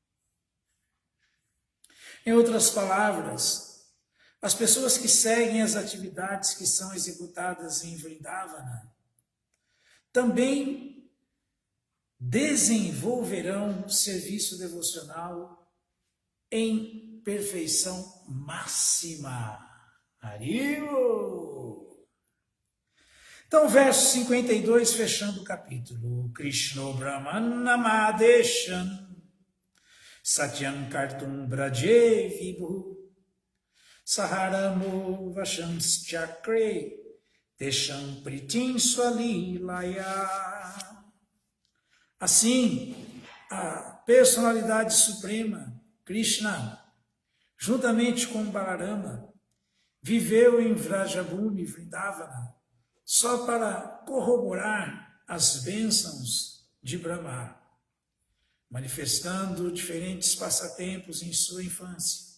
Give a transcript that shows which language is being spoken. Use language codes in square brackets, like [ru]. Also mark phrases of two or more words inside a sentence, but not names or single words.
[pt] Em outras palavras, as pessoas que seguem as atividades que são executadas em Vrindavana também desenvolverão serviço devocional em perfeição máxima. Haribo! Então, verso 52, fechando o capítulo. [sa] कृष्ण ब्रह्मणमदेशन् सत्यम् कर्तुम् ब्रजे विभु सहरामो वशम्स् चक्रे देशम् प्रीतिम् स्वलीलया. [pt] Assim, a personalidade suprema, Krishna, juntamente com Balarama, viveu em Vrajabhumi, Vrindavana, só para corroborar as bênçãos de Brahma, manifestando diferentes passatempos em sua infância.